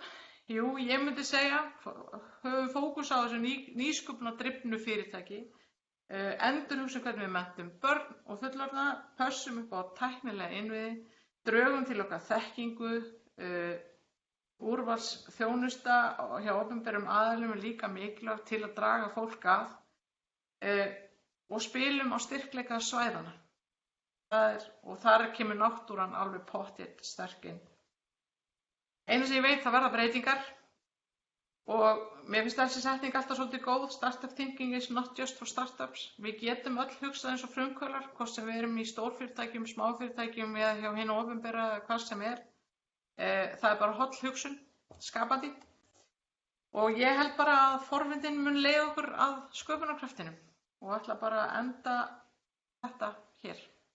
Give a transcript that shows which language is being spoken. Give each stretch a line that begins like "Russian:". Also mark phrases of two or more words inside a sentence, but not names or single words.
Icelandic: Jú, ég myndi segja, höfum fókus á þessu nýsköpunardrifnu fyrirtæki, endurhugsum hvernig við menntum börn og fullorðna, pössum upp á tæknilega innviði, drögum til okkar þekkingu, úrvalsþjónusta hjá opinberum aðilum líka mikilvægt til að draga fólk að og spilum á styrkleika svæðana. Og þar kemur náttúran alveg pottþétt sterk inn. Einu sem ég veit, það verða breytingar og mér finnst þessi setning alltaf svolítið góð.
English: Startup thinking is not just for startups.
Icelandic: Við getum öll hugsað eins og frumkvöðlar, hvort sem við erum í stórfyrirtækjum, smáfyrirtækjum eða hjá hinu opinbera eða hvað sem er. Það bara holl hugsun, skapandi. Og ég held bara að forvitnin mun leiða okkur að sköpunarkraftinum og ætla bara að enda þetta hér.